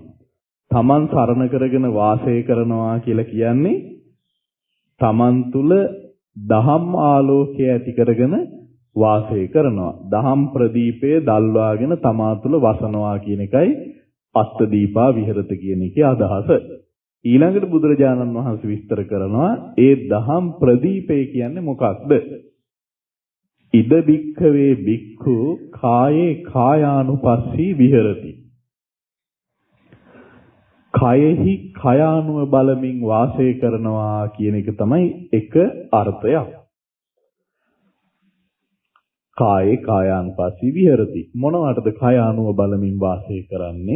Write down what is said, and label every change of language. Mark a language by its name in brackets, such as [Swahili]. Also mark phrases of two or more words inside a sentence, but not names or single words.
[Sinhala] තමන් සරණ කරගෙන වාසය කරනවා කියලා කියන්නේ තමන් තුල දහම් ආලෝකය ඇති කරගෙන වාසය කරනවා. දහම් ප්‍රදීපය දල්වාගෙන තමා තුල වසනවා කියන එකයි [Pali] අත්දීපා විහෙරත [Sinhala] කියන එකේ අදහස. ඊළඟට බුදුරජාණන් වහන්සේ විස්තර කරනවා ඒ දහම් ප්‍රදීපය කියන්නේ මොකක්ද? [Pali] ඉද බික්ඛවේ බික්ඛු කායේ කායානුපස්සී විහෙරති. [Sinhala] කයෙහි කයානුව බලමින් වාසය කරනවා කියන එක තමයි එක අර්ථයක්. [Pali] කායේ කායානුපස්සී විහෙරති. [Sinhala] මොනවටද කයානුව බලමින් වාසය කරන්නේ?